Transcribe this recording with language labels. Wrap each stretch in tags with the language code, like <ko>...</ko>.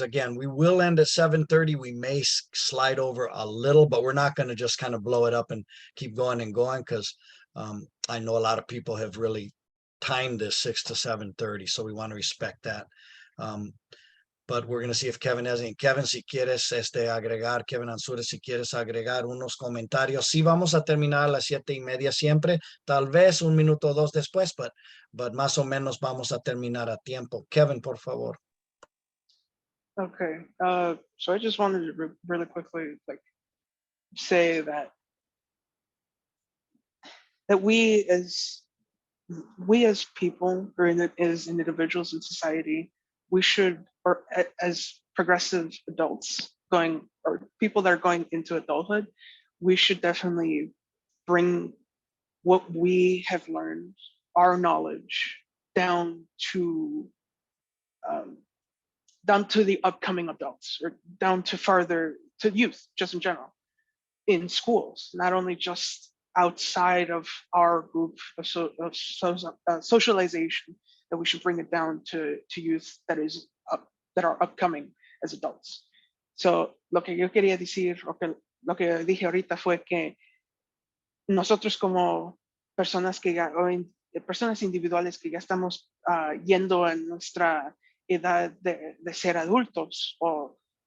<en>Again, we will end at 7:30. We may slide over a little, but we're not going to just kind of blow it up and keep going and going, because I know a lot of people have really timed this 6 to 7:30, so we want to respect that. But we're going to see if Kevin has any.</en> <es>Kevin, si quieres agregar, Kevin Anzures, si quieres agregar unos comentarios. Sí, vamos a terminar a las 7:30 siempre, tal vez un minuto o dos después, but más o menos vamos a terminar a tiempo. Kevin, por favor.</es> <en>Okay, so I just wanted to really quickly say that we as people, or as individuals in society, we should, or as progressive adults or people that are going into adulthood, we should definitely bring what we have learned, our knowledge, down to the upcoming adults, or down to youth, just in general, in schools, not only just outside of our group of socialization, that we should bring it down to youth that are upcoming as adults.</en> <es>So lo que yo quería decir, lo que dije ahorita fue que nosotros como personas personas individuales que ya estamos yendo en nuestra edad de ser adultos, o</es>